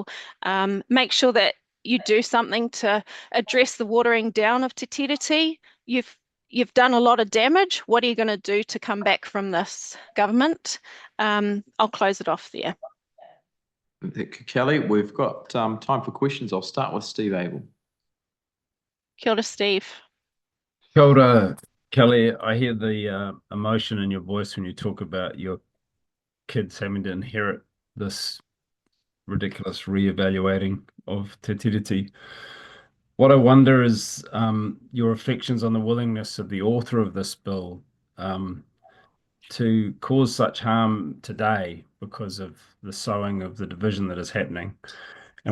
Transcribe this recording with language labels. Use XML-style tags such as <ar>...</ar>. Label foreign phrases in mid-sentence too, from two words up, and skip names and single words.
<en>Make sure that you do something to address the watering down of Te Tiriti. You've done a lot of damage. What are you going to do to come back from this government? I'll close it off there. Kelly, we've got time for questions. I'll start with Steve Abel.</en> <mi>Kia ora, Steve. Kia ora, Kelly.</mi> <en>I hear the emotion in your voice when you talk about your kids having to inherit this ridiculous re-evaluating of Te Tiriti. What I wonder is your reflections on the willingness of the author of this bill to cause such harm today because of the sowing of the division that is happening.</en>